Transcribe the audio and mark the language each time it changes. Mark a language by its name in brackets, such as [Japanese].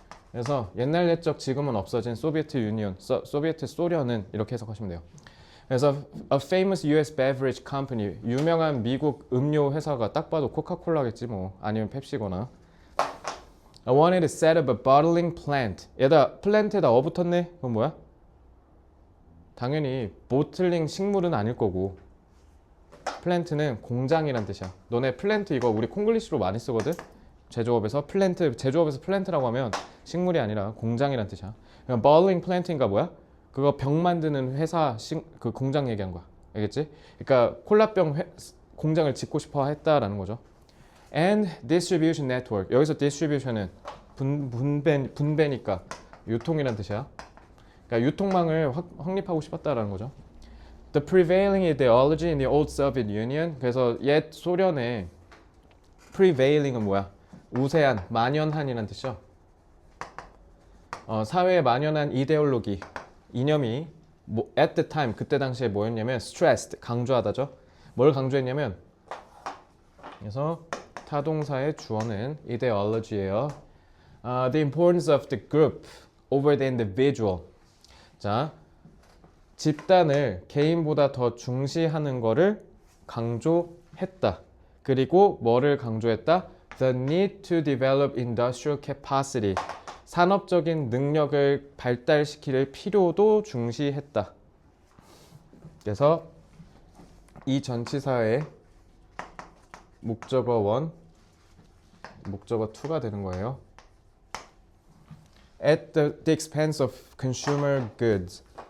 [Korean] 그래서 옛날 옛적 지금은 없어진 소비에트 유니언, 소비에트 소련은 이렇게 해석하시면 돼요. 그래서 [English] a famous US beverage company, [Korean] 유명한 미국 음료 회사가 딱 봐도 코카콜라겠지 뭐, 아니면 펩시거나. [English] I wanted to set up a bottling plant. [Korean] 얘다 플랜트에다 붙었네? 그건 뭐야? 당연히 보틀링 식물은 아닐 거고, 플랜트는 공장이란 뜻이야. 너네 플랜트 이거 우리 콩글리시로 많이 쓰거든? 제조업에서 플랜트라고 하면 식물이 아니라 공장이란 뜻이야. 그냥 bottling plant인가 뭐야? 그거 병 만드는 회사 그 공장 얘기한 거야. 알겠지? 그러니까 콜라병 공장을 짓고 싶어 했다라는 거죠. [English] And distribution network. [Korean] 여기서 distribution은 분배니까 유통이란 뜻이야. 그러니까 유통망을 확립하고 싶었다라는 거죠. [English] The prevailing ideology in the old Soviet Union. [Korean] 그래서 옛 소련의 prevailing은 뭐야? 우세한, 만연한이란 뜻이죠. 사회에 만연한 이데올로기, 이념이 [English] at the time, [Korean] 그때 당시에 뭐였냐면 stressed, 강조하다죠. 뭘 강조했냐면, 그래서 타동사의 주어는 ideology예요. [English] The importance of the group over the individual. [Korean] 자, 집단을 개인보다 더 중시하는 거를 강조했다. 그리고 뭐를 강조했다? [English] The need to develop industrial capacity. [Korean] 산업적인 능력을 발달시킬 필요도 중시했다. 그래서 이 전치사의 목적어 1, 목적어 2가 되는 거예요. [English] At the expense of consumer goods.